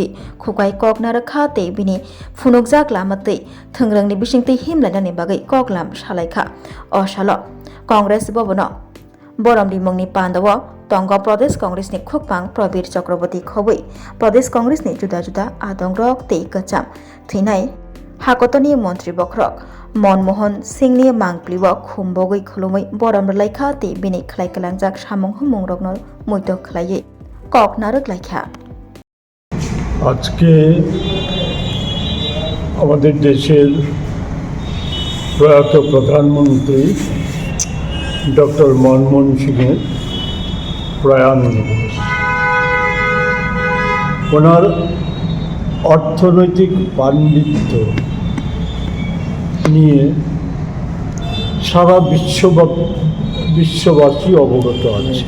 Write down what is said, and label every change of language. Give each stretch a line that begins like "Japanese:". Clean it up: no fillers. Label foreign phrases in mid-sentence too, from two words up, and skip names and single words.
Kok Borok: खुगाय कगनारखा ते बिनि फुनुकजाक लामतै थोंग्रंनि बिसिंतै हिमलायनानि बागै कगलाम सालायखा असाल कांग्रेस भवनाव बरमदिमंनि पान्डव तंग प्रदेश कांग्रेसनि खुकपां प्रवीर चक्रवर्ती खबै प्रदेश कांग्रेसनि जुदा जुदा आदंरक ते गचाम थैनाय हाकतनि मन्त्रि बखरक मनमोहन सिंहनि मांप्लिब खुम्बगै खुलुमै बरमलायखा ते बिनि खालायगलांजाक सामुं हमुंरकनो मैत खालायै কক नारकलायखा।
Bangla: আজকে আমাদের দেশের প্রয়াত প্রধানমন্ত্রী ডক্টর মনমোহন সিংয়ের প্রয়াণ দিবস। ওনার অর্থনৈতিক পাণ্ডিত্য নিয়ে সারা বিশ্ববাসী অবগত আছে।